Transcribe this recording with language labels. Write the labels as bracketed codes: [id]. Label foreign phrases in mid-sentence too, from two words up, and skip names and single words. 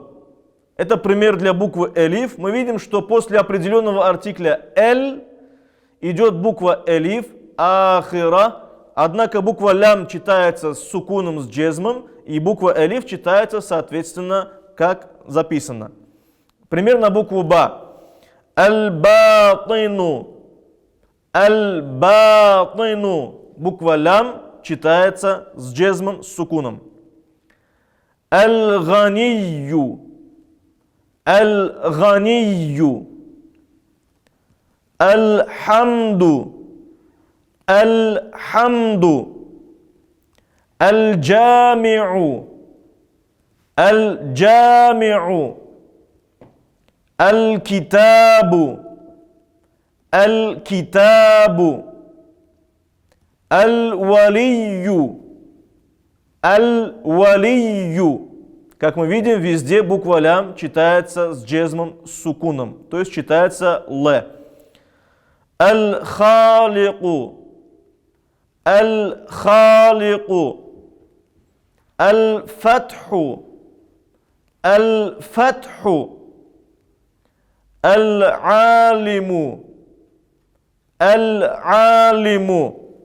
[ru] Это пример для буквы «элиф». Мы видим, что после определенного артикля «эль» идет буква элиф, ахира, однако буква лям читается с сукуном, с джезмом, и буква элиф читается, соответственно, как записано. Пример на букву ба. Аль-батину. Аль-батину. Буква лям читается с джезмом, с сукуном. [ar] الغني. الغني. الحمد. الحمد. الجامع. الجامع. الكتاب. الكتاب. الولي. الولي. [ru] Как мы видим, везде буква лям читается с джезмом, с сукуном, то есть читается л. [ar] الخالق. الخالق. الفتح. الفتح. العليم. العليم.